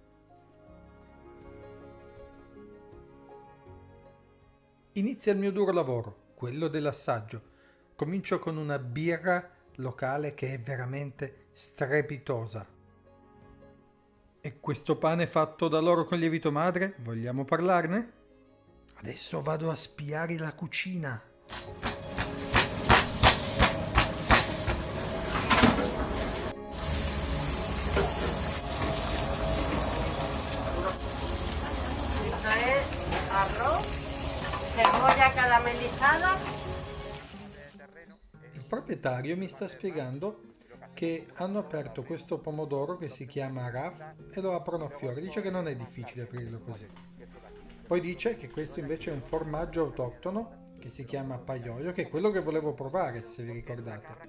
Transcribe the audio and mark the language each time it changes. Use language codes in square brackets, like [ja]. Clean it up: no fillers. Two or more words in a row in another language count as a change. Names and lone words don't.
[it] Inizia il mio duro lavoro, quello dell'assaggio. Comincio con una birra locale che è veramente strepitosa. E questo pane fatto da loro con lievito madre, vogliamo parlarne? Adesso vado a spiare la cucina. [es] Esto es arroz, cebolla caramelizada. [it] Il proprietario mi sta spiegando che hanno aperto questo pomodoro che si chiama Raf e lo aprono a fiori. Dice che non è difficile aprirlo così. Poi dice che questo invece è un formaggio autoctono che si chiama Paioio, che è quello che volevo provare, se vi ricordate.